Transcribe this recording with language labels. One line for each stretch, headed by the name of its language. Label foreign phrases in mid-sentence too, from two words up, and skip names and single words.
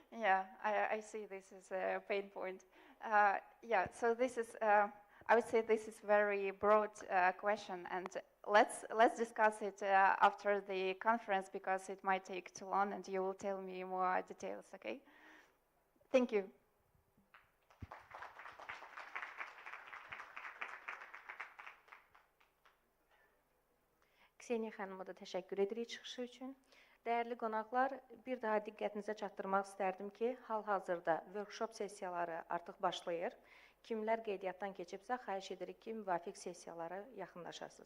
English: Yeah, I see this as a pain point. Yeah, so this is, I would say this is very broad question, and let's discuss it after the conference because it might take too long and you will tell me more details, okay? Thank you.
Azerbaijani: Kseniya xanıma da təşəkkür edirik çıxışı üçün. Dəyərli qonaqlar, bir daha diqqətinizə çatdırmaq istərdim ki, hal-hazırda workshop sessiyaları artıq başlayır. Kimlər qeydiyyatdan keçibsə, xahiş edirik ki, müvafiq sessiyalara yaxınlaşasınız.